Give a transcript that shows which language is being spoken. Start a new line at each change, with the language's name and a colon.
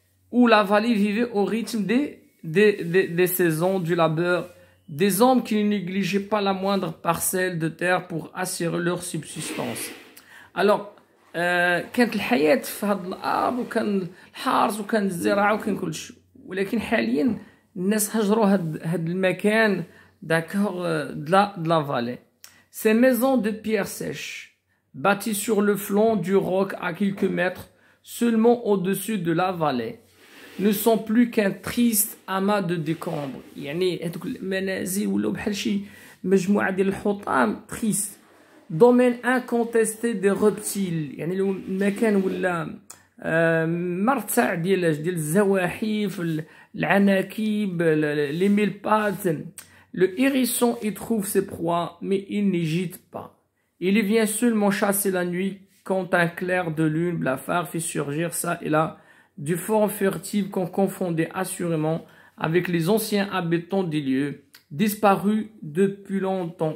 French: où la vallée vivait au rythme des saisons du labeur, des hommes qui ne négligeaient pas la moindre parcelle de terre pour assurer leur subsistance.
Arabic: Alors, كانت الحياة في هذا الأرض وكان الحرث وكان الزراعة وكان كل شيء، ولكن حاليا الناس هجروا هاد المكان
French: d'accord de la vallée. Ces maisons de pierre sèche, bâties sur le flanc du roc à quelques mètres seulement au-dessus de la vallée, ne sont plus qu'un triste amas de décombres.
Arabic: يعني هذوك المنازل ولاو بحال شي مجموعة ديال الحطام triste.
French: Domaine incontesté des reptiles.
Arabic: يعني لو المكان ولا مرتع ديال الزواحف، العناكب،
French: les mille pattes. Le hérisson y trouve ses proies, mais il n'y gîte pas. Il y vient seulement chasser la nuit quand un clair de lune blafard fait surgir ça et là du formes furtives qu'on confondait assurément avec les anciens habitants des lieux, disparus depuis longtemps.